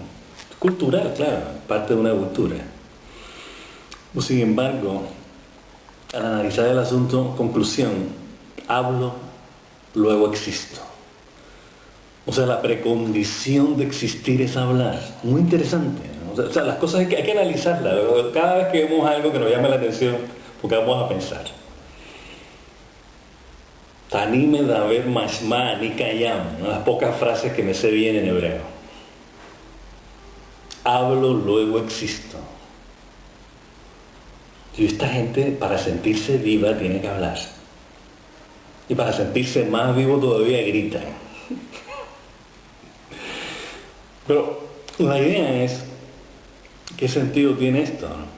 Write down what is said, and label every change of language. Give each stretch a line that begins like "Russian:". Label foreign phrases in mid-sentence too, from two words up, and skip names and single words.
Spanish: Cultural, claro, parte de una cultura. Pues, sin embargo, al analizar el asunto, conclusión, hablo, luego existo. O sea, la precondición de existir es hablar. Muy interesante, ¿no? O sea, las cosas hay que analizarlas. Cada vez que vemos algo que nos llame la atención, porque vamos a pensar. Tanime daber mashma ni kayam, ¿no? Las pocas frases que me sé bien en hebreo. Hablo, luego existo. Y esta gente, para sentirse viva, tiene que hablar. Y para sentirse más vivo todavía, grita. Pero la idea es ¿Qué sentido tiene esto?